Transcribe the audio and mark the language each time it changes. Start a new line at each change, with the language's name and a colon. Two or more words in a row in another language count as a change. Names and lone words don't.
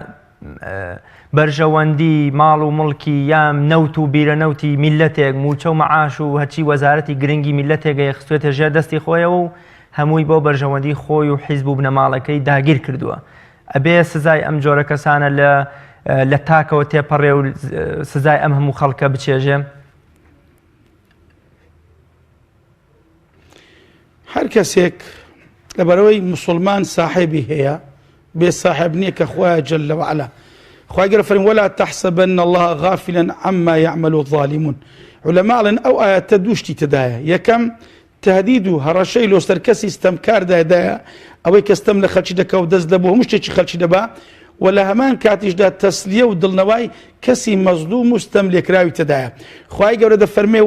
Central Kurdish: بەرژەوەندی ماڵ و مڵکی یام نەوت و بیرەنەوتی میلەتێک موچە و مەعاش و هەچی وەزارەتی گرنگی میلەتێکە خستوێتە ژێر دەستی خۆیەوە و هەمووی بۆ بەرژەوەندی خۆی و حیزب و بنەماڵەکەی داگیر کردووە ئەبێ سزای ئەم جۆرە کەسانە لە تاکەوە تێپەڕێ و سزای ئەم هەموو خەڵکە بچێژێ هەر کەسێک لەبەرەوەی مسلمان ساحبی هەیە بێ ساحب نییە کە خوایە
Arabic: جەل وعلا
Central Kurdish: خوای گەورە فەرمێ
Arabic: ولا تحسبن الله غافلا عما يعمل الظالمون
Central Kurdish: علەماڵن ئەو ئاەتە دووشتی تدایە یەکەم تهدید و هەڕەشەی لۆسەر کەسی ستەمکاردایدایە ئەوەی کەستەم لە خەڵکی دەکە و دەست دەبوو هەموو شتێکی خەڵکی دەبا و لە هەمان کاتیشدا تەسلیە و دڵنەوای کەسی مەزلوم و ستەم لێکراوی تدایە خوای گەورە دەفەرمێ